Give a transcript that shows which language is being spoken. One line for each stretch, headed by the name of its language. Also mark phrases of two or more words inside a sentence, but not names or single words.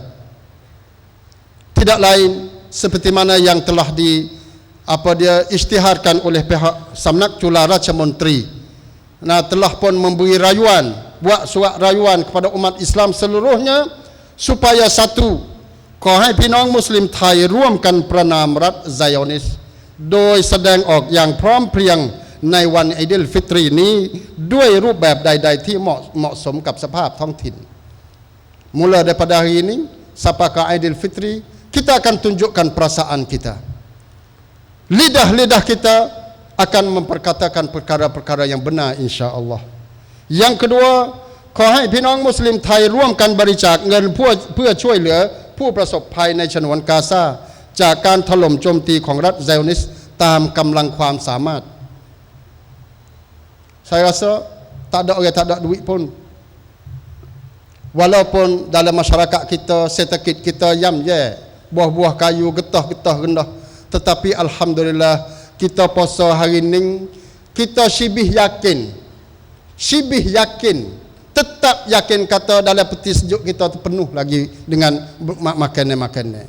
Malay: Tidak lain seperti mana yang telah isytiharkan oleh pihak Samnak Chula Raja Menteri. Telah pun memberi rayuan, buat surat rayuan kepada umat Islam seluruhnya supaya satu,
Thai: ขอให้พี่น้องมุสลิมไทยร่วมกันประณามรัฐไซออนิสต์โดยแสดงออกอย่างพร้อมเพรียงในวันอีดิลฟิตรีนี้ด้วยรูปแบบใดๆที่เหมาะสมกับสภาพท้องถิ่น
Malay: Mula daripada hari ini sampai ke Aidil Fitri, kita akan tunjukkan perasaan kita. Lidah-lidah kita akan memperkatakan perkara-perkara yang benar insya-Allah. Yang kedua,
Thai: ขอให้พี่น้องมุสลิมไทยร่วมกันบริจาคเงินเพื่อช่วยเหลือผู้ประสบภัยในฉนวนกาซาจากการถล่มโจมตีของรัฐไซออนิสต์ตามกำลังความสามารถ
Malay: Saya rasa tak ada orang tak ada duit pun. Walaupun dalam masyarakat kita, setekit kita yam je, buah-buah kayu getah-getah rendah, tetapi alhamdulillah kita puasa hari ini, kita syibih yakin, tetap yakin kata dalam peti sejuk kita penuh lagi dengan makanan-makanan.